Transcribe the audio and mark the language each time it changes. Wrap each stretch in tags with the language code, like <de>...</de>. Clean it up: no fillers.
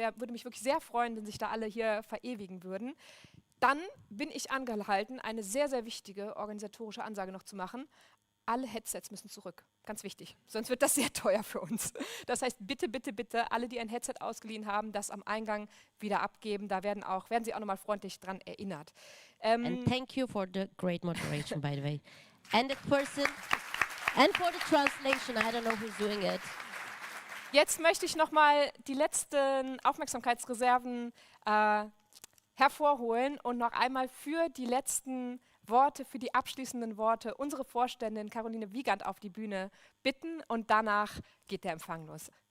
<de>Es würde mich wirklich sehr freuen, wenn sich da alle hier verewigen würden. Dann bin ich angehalten, eine sehr, sehr wichtige organisatorische Ansage noch zu machen. Alle Headsets müssen zurück, ganz wichtig, sonst wird das sehr teuer für uns. Das heißt, bitte, bitte, bitte, alle, die ein Headset ausgeliehen haben, das am Eingang wieder abgeben. Da werden Sie auch nochmal freundlich dran erinnert.</de> <en>And thank you for the great moderation, by the way. And the person, and for the translation, I don't know who's doing it.</en> <de>Jetzt möchte ich nochmal die letzten Aufmerksamkeitsreserven hervorholen und noch einmal für die letzten Worte, für die abschließenden Worte unsere Vorständin Caroline Wiegand auf die Bühne bitten und danach geht der Empfang los.</de>